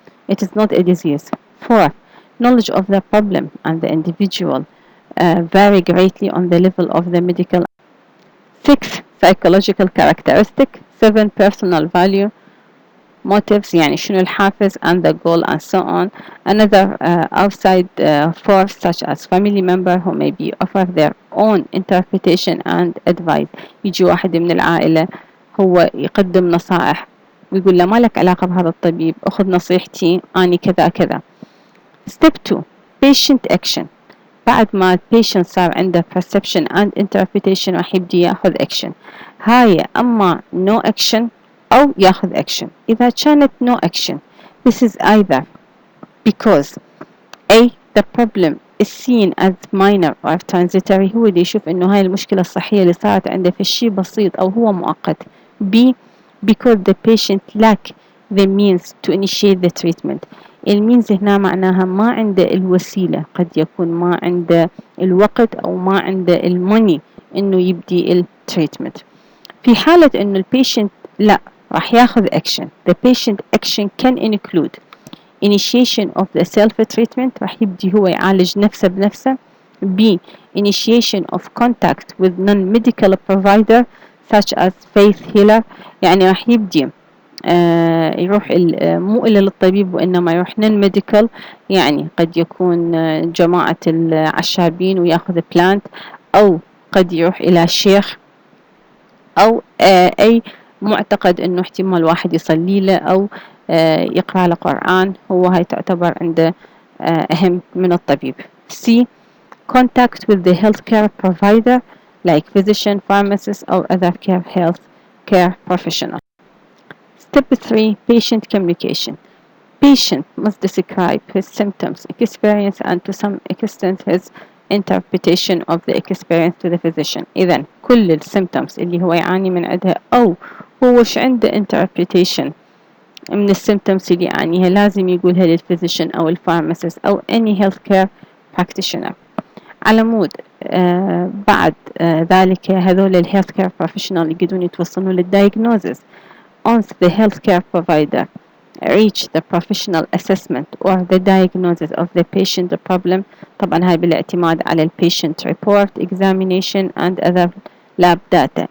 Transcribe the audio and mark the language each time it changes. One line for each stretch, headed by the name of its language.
English: It is not a disease. 4, knowledge of the problem and the individual vary greatly on the level of the medical. 6, psychological characteristic. 7, personal value. motives
Arabic: يعني شنو الحافز
English: and the goal and so on. Another outside force such as family member who maybe offer their own interpretation and advice.
Arabic: يجي واحد من العائلة هو يقدم نصائح ويقول له ما لك علاقة بهذا الطبيب، أخذ نصيحتي أني كذا كذا.
English: Step 2 patient action.
Arabic: بعد ما البيشنت صار عنده
English: perception and interpretation
Arabic: راح يبدي ياخذ action. هاي أما
English: no action
Arabic: أو ياخذ action. إذا كانت
English: no action this is either because A the problem is seen as minor or transitory،
Arabic: هو اللي يشوف إنه هاي المشكلة الصحية اللي صارت عنده في شيء بسيط أو هو مؤقت.
English: B because the patient lack the means to initiate the treatment.
Arabic: المينز هنا معناها ما عنده الوسيلة، قد يكون ما عنده الوقت أو ما عنده الموني إنه يبدي التريتمنت. في حالة إنه البيشنت لا راح ياخذ action.
English: The patient action can include initiation of the self-treatment،
Arabic: راح يبدي هو يعالج نفسه بنفسه.
English: B initiation of contact with non-medical provider such as faith healer،
Arabic: يعني راح يبدي يروح مو إلا للطبيب وإنما يروح non-medical، يعني قد يكون جماعة العشابين وياخذ بلانت، أو قد يروح إلى شيخ، أو أي معتقد إنه احتمال واحد يصلي له أو يقرأ له قرآن، هو هاي تعتبر عنده أهم من الطبيب.
English: C contact with the healthcare provider like physician, pharmacist or other health care professional. Step 3 patient communication. Patient must describe his symptoms, experience and to some extent his interpretation of the experience to the physician.
Arabic: إذن كل السيمتومز اللي هو يعاني من عندها أو هو وش عنده interpretation من السيمتومز اللي يعانيها لازم يقولها للفيزيشن أو الفارماسيست أو
English: any healthcare practitioner.
Arabic: على مود بعد ذلك هذول الهيلث كير بروفيشنال يقدرون يتوصلون للدايجنوزز.
English: Once the healthcare provider reach the professional assessment or the diagnosis of the patient problem،
Arabic: طبعا هاي بالاعتماد على ال
English: patient report examination and other lab data.